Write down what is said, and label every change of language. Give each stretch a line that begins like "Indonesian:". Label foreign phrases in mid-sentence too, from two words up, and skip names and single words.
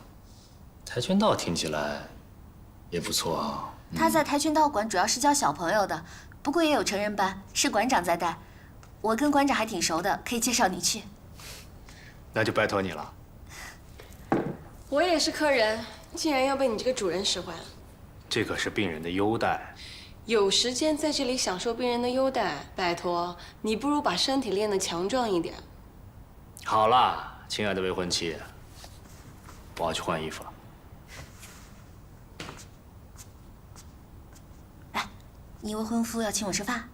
Chinese: 跆拳道聽起來也不錯啊。他在跆拳道館主要是教小朋友的，不過也有成人班，是館長在帶。我跟館長還挺熟的，可以介紹你去。那就拜託你了。我也是客人，竟然要被你這個主人使喚。這可是病人的優待。有時間在這裡享受病人的優待，拜託你不如把身體練得強壯一點。好啦，親愛的未婚妻，我要去換衣服了。來，你未婚夫要請我吃飯。